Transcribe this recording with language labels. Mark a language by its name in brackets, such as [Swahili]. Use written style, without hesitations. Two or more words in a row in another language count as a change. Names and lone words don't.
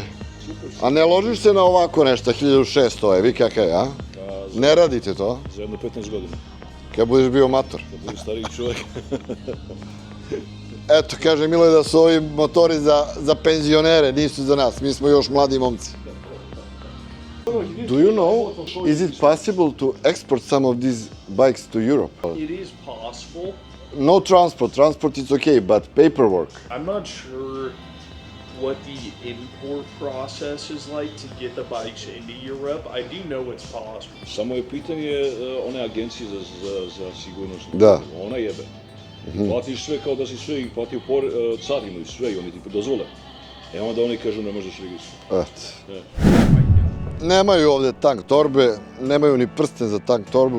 [Serbian] A ne ložiš se na ovako nešto, 1600, vi kakav je, a? Ne radite to? Za jedno 15 godina. Kad budeš bio mator. Kad budeš stariji čovjek. Eto, kaže Miloje da su ovi motori za penzionere, nisu za nas, mi smo još mladi momci. [English] Do you know, is it possible to export some of these bikes to Europe? It is possible. No transport, transport is okay, but paperwork. I'm not sure what the import process is like to get the bikes into Europe. I do know it's possible. [Serbian] Samo je pitanje one agencije za sigurnost. Da. Ona jebe. Platiš sve kao da si sve i platio carinu i sve i oni ti dozvole. Onda oni kažu ne možeš registrovati. Eto. Nemaju ovdje tank torbe, nemaju ni prsten za tank torbu.